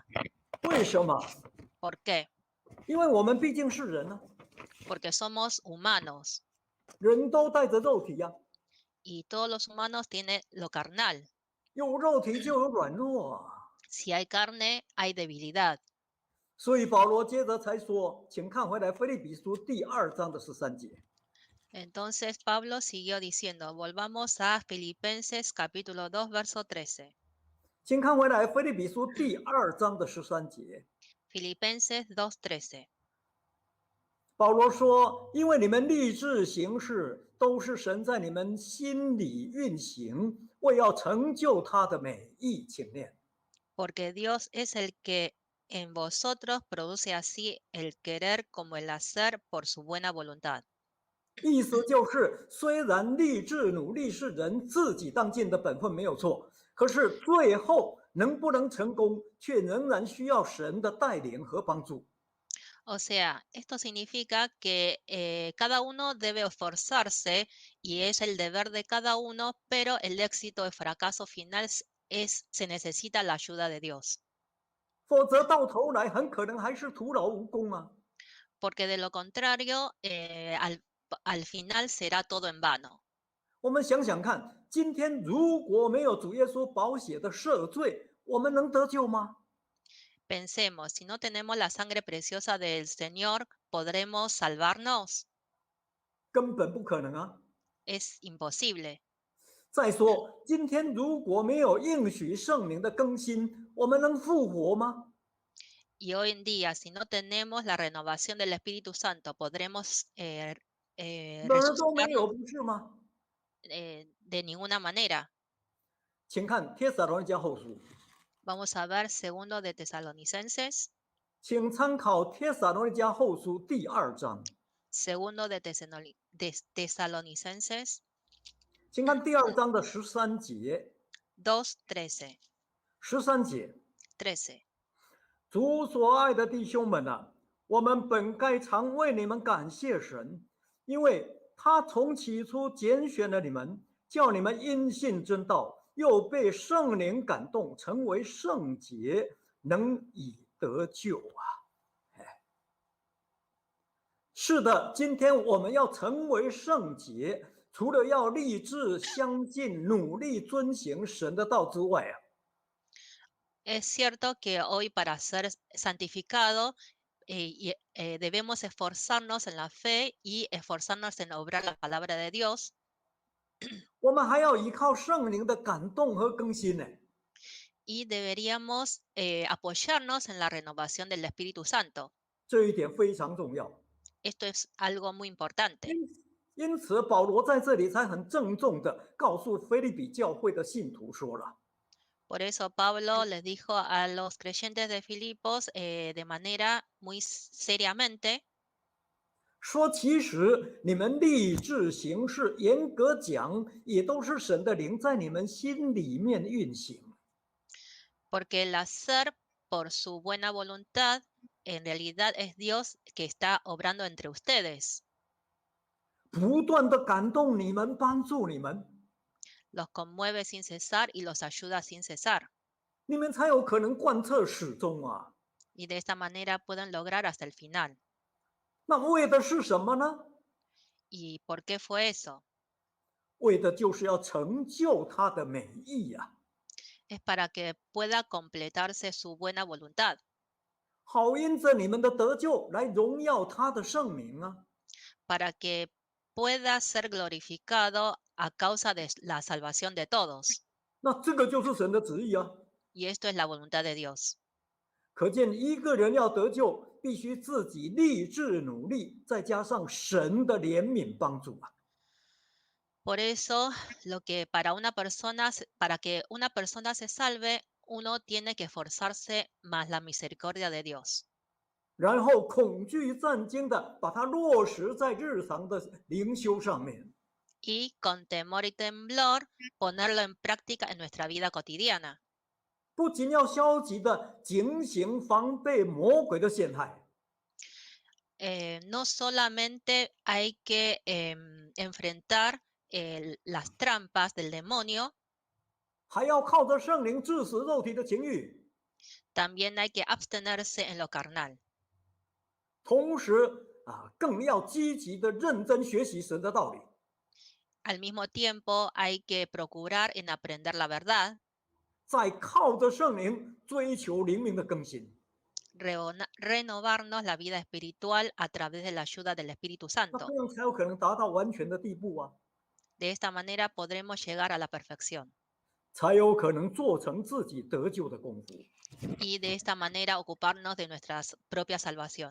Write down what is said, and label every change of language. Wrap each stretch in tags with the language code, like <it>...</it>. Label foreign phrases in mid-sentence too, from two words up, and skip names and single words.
<zh>为什么？</zh> <es>¿Por qué?</es> <zh>因为我们毕竟是人啊，</zh> <es>Porque somos humanos</es> <zh>人都带着肉体呀、</zh> <es>y todos los humanos tienen lo carnal.</es> <zh>有肉体就有软弱啊。</zh> <es>Si hay carne, hay debilidad.</es> <zh>所以保罗接着才说，请看回来腓立比书第2章的13节。</zh> <es>Entonces Pablo siguió diciendo, volvamos a Filipenses capítulo 2, verso 13.</es> <zh>请看回来，腓立比书第2章的13节，</zh> <es>Filipenses 2:13.</es> <zh>保罗说：“因为你们立志行事，都是神在你们心里运行，为要成就他的美意。” 请念。</zh> <es>Porque Dios es el que en vosotros produce así el querer como el hacer por su buena voluntad.</es> <zh>意思就是，虽然立志努力是人自己当尽的本分没有错，可是最后能不能成功，却仍然需要神的带领和帮助。</zh> <es>O sea, esto significa que cada uno debe esforzarse y es el deber de cada uno, pero el éxito o fracaso final se necesita la ayuda de Dios.</es> <zh>否则到头来很可能还是徒劳无功啊！</zh> <es>Porque de lo contrario, al final será todo en vano.</es> <zh>我们想想看，今天如果没有主耶稣宝血的赦罪，我们能得救吗？</zh> <es>Pensemos, si no tenemos la sangre preciosa del Señor, ¿podremos salvarnos?</es> <zh>根本不可能啊！</zh> <es>Es imposible.</es> <zh>再说，今天如果没有应许圣灵的更新，我们能复活吗？</zh> <es>Y hoy en día, si no tenemos la renovación del Espíritu Santo, ¿podremos</es> <zh>哪儿都没</zh> <es>resucitarnos?</es> <zh>有，不是吗？</zh> <es>De ninguna manera.</es> <zh>请看帖撒罗尼迦后书，</zh> <es>Vamos a ver segundo de Tesalonicenses,</es> <zh>请参考帖撒罗尼迦后书第2章，</zh> <es>segundo de Tesalonicenses</es> <zh>请看第2章的13节。</zh> <es>2:13.</es> <zh>13节，</zh> <es>13.</es> <zh>主所爱的弟兄们啊，我们本该常为你们感谢神，因为他从起初拣选了你们，叫你们因信真道，又被圣灵感动，成为圣洁，能以得救啊！是的，今天我们要成为圣洁，除了要立志相信、努力遵行神的道之外啊，</zh> <es>Es cierto que hoy para ser santificado debemos esforzarnos en la fe y esforzarnos en obrar la palabra de Dios.</es> <zh>我们还要依靠圣灵的感动和更新呢。</zh> <es>Y deberíamos apoyarnos en la renovación del Espíritu Santo.</es> <zh>这一点非常重要。</zh> <es>Esto es algo muy importante.</es> <zh>因此，保罗在这里才很郑重地告诉腓立比教会的信徒说了：</zh> <es>Por eso Pablo les dijo a los creyentes de Filipos de manera muy seriamente,</es> <zh>说其实你们立志行事，严格讲也都是神的灵在你们心里面运行。</zh> <es>porque el hacer por su buena voluntad en realidad es Dios que está obrando entre ustedes.</es> <zh>不断的感动你们，帮助你们，</zh> <es>Los conmueve sin cesar y los ayuda sin cesar.</es> <zh>你们才有可能贯彻始终啊。</zh> <es>Y de esta manera pueden lograr hasta el final.</es> <zh>那为的是什么呢？</zh> <es>¿Y por qué fue eso?</es> <zh>为的就是要成就他的美意呀、</zh> <es>Es para que pueda completarse su buena voluntad,</es> <zh>好因着你们的得救来荣耀他的圣名啊。</zh> <es>para que pueda ser glorificado a causa de la salvación de todos.</es> <zh>那这个就是神的旨意啊。</zh> <es>Y esto es la voluntad de Dios.</es> <zh>可见一个人要得救，必须自己立志努力，再加上神的怜悯帮助啊。</zh> <es>Por eso, para que una persona se salve, uno tiene que esforzarse más la misericordia de Dios.</es> <zh>然后恐惧战惊的把它落实在日常的灵修上面。</zh> <es>Y con temor y temblor ponerlo en práctica en nuestra vida cotidiana.</es> <zh>不仅要消极的警醒防备魔鬼的陷害，</zh> <es>No solamente hay que enfrentar las trampas del demonio,</es> <zh>还要靠着圣灵致死肉体的情欲，</zh> <es>también hay que abstenerse en lo carnal.</es> <zh>同时更要积极的认真学习神的道理，</zh> <es>Al mismo tiempo hay que procurar en aprender la verdad,</es> <zh>再靠着圣灵追求灵命的更新。</zh> <es>renovarnos la vida espiritual a través de la ayuda del Espíritu</es> <zh>那</zh> <es>Santo.</es> <zh>这样才有可能达到完全的地步啊！</zh> <es>De esta manera podremos llegar a la perfección.</es> <zh>才有可能做成自己得救的功夫。</zh> <es>y de esta manera ocuparnos de nuestra propia salvación.</es>